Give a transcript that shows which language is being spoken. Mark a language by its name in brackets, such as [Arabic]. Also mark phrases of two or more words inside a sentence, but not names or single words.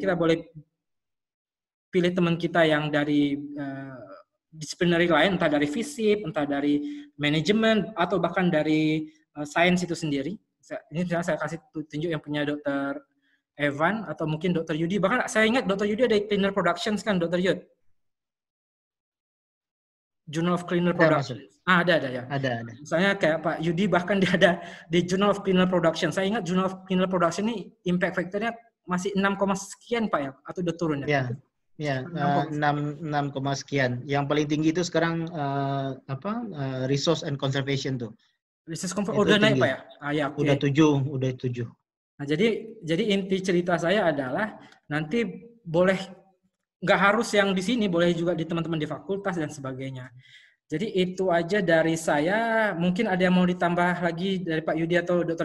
[Indonesian] Kita boleh pilih teman kita yang dari disiplinary lain, entah dari FISIP, entah dari manajemen, atau bahkan dari sains itu sendiri. Ini saya kasih tunjuk yang punya Dr. Evan atau mungkin Dr. Yudi. Bahkan saya ingat Dr. Yudi ada Cleaner Productions kan, Dr. Yud? Journal of Cleaner Production. Ada ya. Ada. Misalnya kayak Pak Yudi bahkan dia ada di Journal of Cleaner Production. Saya ingat Journal of Cleaner Production ini [English] impact factor- [Indonesian] nya masih 6, sekian Pak ya, atau udah turun ya? Ya, 6, sekian. Yang paling tinggi itu sekarang resource and conservation tuh. Resource udah naik Pak ya? Ya okay. Udah 7. Nah, jadi inti cerita saya adalah nanti boleh nggak harus yang di sini, boleh juga di teman-teman di fakultas dan sebagainya. Jadi itu aja dari saya. Mungkin ada yang mau ditambah lagi dari Pak Yudi atau Dr.